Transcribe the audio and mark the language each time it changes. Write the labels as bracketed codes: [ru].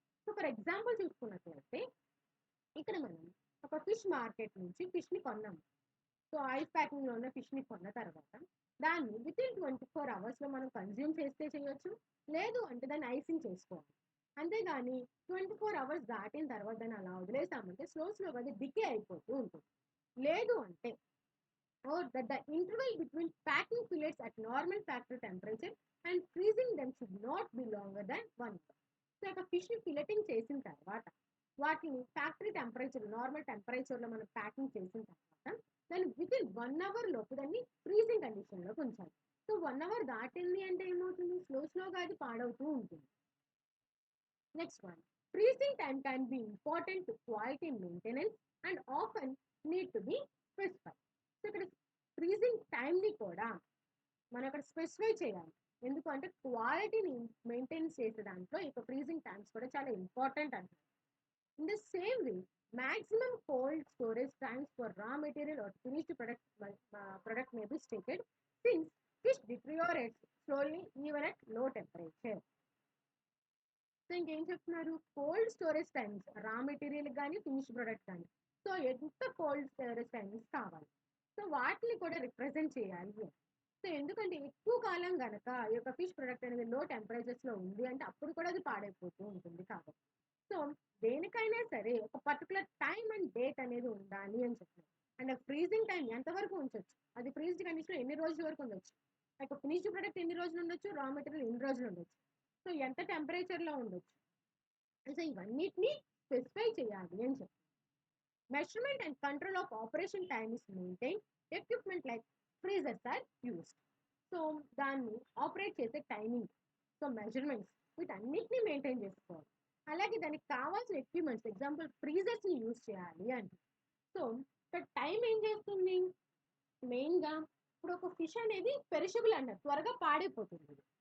[te] So for example చూసుకున్నట్లయితే ఇక్కడ మనం ఒక ఫిష్ మార్కెట్ నుంచి ఫిష్ని కొన్నాము. సో ఐస్ ప్యాకింగ్లో ఉన్న ఫిష్ని కొన్న తర్వాత దాన్ని వితిన్ 24 అవర్స్లో మనం కన్జ్యూమ్ చేస్తే చేయొచ్చు, లేదు అంటే దాన్ని ఐసింగ్ చేసుకోవాలి. అంతేగాని 24 అవర్స్ దాటిన తర్వాత దాన్ని అలా వదిలేసామంటే స్లోగా అది డికే అయిపోతూ ఉంటుంది. లేదు అంటే [en] the interval between packing fillets at normal factory temperature and freezing them should not be longer than 1 hour. [te] So ఒక ఫిష్ని ఫిలెటింగ్ చేసిన తర్వాత వాటిని ఫ్యాక్టరీ టెంపరేచర్ నార్మల్ టెంపరేచర్లో మనం ప్యాకింగ్ చేసిన తర్వాత దాన్ని వితిన్ 1 అవర్ లోపు దాన్ని ఫ్రీజింగ్ కండిషన్లోకి ఉంచాలి. సో 1 అవర్ దాటింది అంటే ఏమవుతుంది, స్లోగా అది పాడవుతూ ఉంటుంది. [en] Next one, freezing time can be important to quality maintenance and often need to be specified. [te] So ఇక్కడ ఫ్రీజింగ్ టైంని కూడా మనం అక్కడ స్పెసిఫై చేయాలి. ఎందుకంటే క్వాలిటీని మెయింటైన్ చేసే దాంట్లో ఇక ఫ్రీజింగ్ టైమ్స్ కూడా చాలా ఇంపార్టెంట్ అంటారు. [en] In the same way maximum cold storage times for raw material or finished product may be stated since fish deteriorates slowly even at low temperature. [te] So ఇంకేం చెప్తున్నారు, cold storage times raw material కానీ finish product కానీ so ఎంత cold storage times కావాలి, so వాటిని కూడా represent చేయాలి. So ఎందుకంటే ఎక్కువ కాలం కనుక ఈ యొక్క ఫిష్ ప్రొడక్ట్ అనేది లో టెంపరేచర్స్లో ఉంది అంటే అప్పుడు కూడా అది పాడైపోతూ ఉంటుంది. కాబట్టి సో దేనికైనా సరే ఒక పర్టికులర్ టైం అండ్ డేట్ అనేది ఉండాలి అని చెప్పారు. అండ్ ఫ్రీజింగ్ టైం ఎంతవరకు ఉంచవచ్చు, అది ఫ్రీజ్డ్ కండిషన్లో ఎన్ని రోజుల వరకు ఉండొచ్చు, లైక్ ఫినిష్డ్ ప్రొడక్ట్ ఎన్ని రోజులు ఉండొచ్చు, రా మెటీరియల్ ఎన్ని రోజులు ఉండొచ్చు, సో ఎంత టెంపరేచర్లో ఉండొచ్చు, సో ఇవన్నిటిని స్పెసిఫై చేయాలి అని చెప్పారు. [en] Measurement and control of operation time is maintained. Equipment like freezers are used. [te] So దాన్ని ఆపరేట్ చేసే టైమింగ్, సో మెజర్మెంట్స్ వీటన్నిటిని మెయింటైన్ చేసుకోవాలి. అలాగే దానికి కావాల్సిన ఎక్విప్మెంట్స్ ఎగ్జాంపుల్ ఫ్రీజర్స్ని యూజ్ చేయాలి అంటే. సో ఇక్కడ టైం ఏం చేస్తుంది, మెయిన్గా ఇప్పుడు ఒక ఫిష్ అనేది పెరిషబుల్ అన్నారు, త్వరగా పాడైపోతుంది.